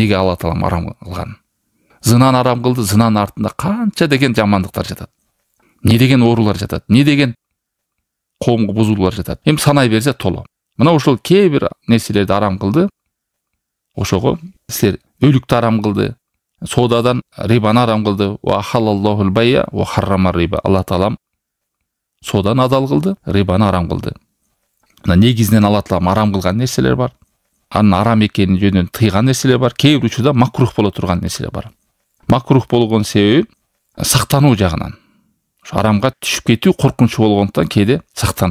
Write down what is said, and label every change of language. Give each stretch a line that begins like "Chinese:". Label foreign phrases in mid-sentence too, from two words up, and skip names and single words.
Kyrgyz: Эмнеге Алла Таалам арам кылганын. зынаны арам кылды, зынанын артында канча деген жамандыктар жатат, не деген оорулар жатат, не деген коомго бузулуулар жатат. Эми санай берсе толо. Мына ошол кээ бир нерселерди арам кылды. Ошого силер өлүктү арам кылды, соодадан рибаны арам кылды.
Arabic: وأحل الله البيع وحرم الربا.
Kyrgyz: Алла таалам соодан адал кылды, рибаны арам кылды. Мына негизинен Алла таалам арам кылган нерселер бар. Анын арам экенин жөнүнөн тыйган нерселер бар. Кээ бир учурда макрух боло турган нерселер бар. Макрух болгон себеби сактануу жагынан. Арамга түшүп кетүү коркунучу болгондуктан кээде сактануу.